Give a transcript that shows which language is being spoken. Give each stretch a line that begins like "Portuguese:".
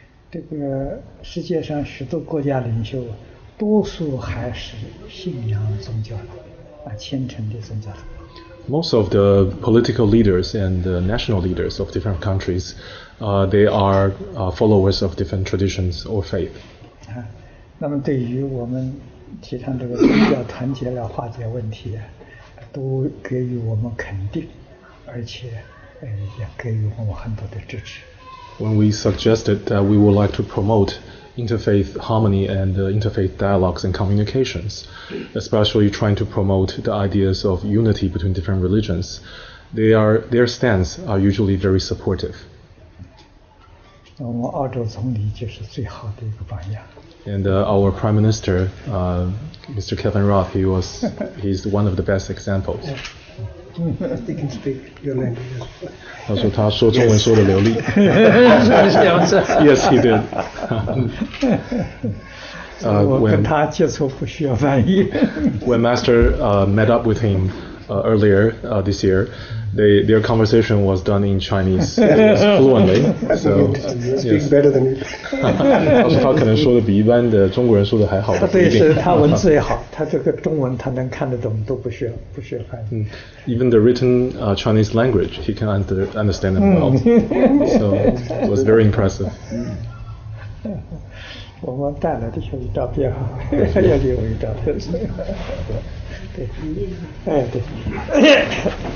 Chinese: 这个世界上许多国家领袖，多数还是信仰宗教的，虔诚的宗教的。
English: Most of the political leaders and the national leaders of different countries, they are followers of different traditions or faith.
Chinese: 那么对于我们提倡这个宗教团结来化解问题，都给予我们肯定，而且也给予我们很多的支持。
English: When we suggested that we would like to promote interfaith harmony and interfaith dialogues and communications, especially trying to promote the ideas of unity between different religions, their stance are usually very supportive.
Chinese: 我们澳洲总理就是最好的一个榜样。
English: And our Prime Minister, Mr. Kevin Rudd, he's one of the best examples. He can speak your language.
Chinese: 他说他说中文说得流利。
English: Yes, he did.
Chinese: 我跟他接触不需要翻译。
English: When Master met up with him earlier this year, their conversation was done in Chinese fluently. So Speak better than you.
Chinese: 他说他可能说的比一般的中国人说的还好。对，是他文字也好，他这个中文他能看得懂，都不需要翻译。
English: Even the written Chinese language, he can understand it well. So it was very impressive.
Chinese: 我们带来的小照片哈，要给我一照片。对，哎对。